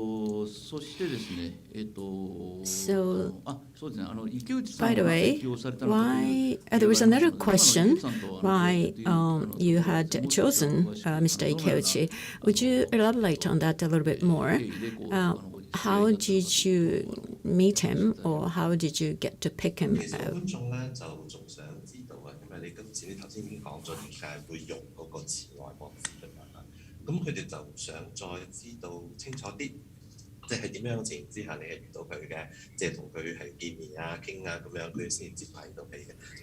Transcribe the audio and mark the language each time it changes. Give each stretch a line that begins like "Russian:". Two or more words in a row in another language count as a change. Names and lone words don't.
English: So, by the way, why there was another question why you had chosen Mr. Ikeuchi. Would you elaborate on that a little bit more? How did you meet him, or how did you get to pick him out?
Cantonese: 你今次你頭先已經講咗點解會用嗰個詞外國字㗎嘛？咁佢哋就想再知道清楚啲，即係點樣嘅情形之下你係遇到佢嘅，即係同佢係見面啊、傾啊咁樣，佢先接拍到戲嘅。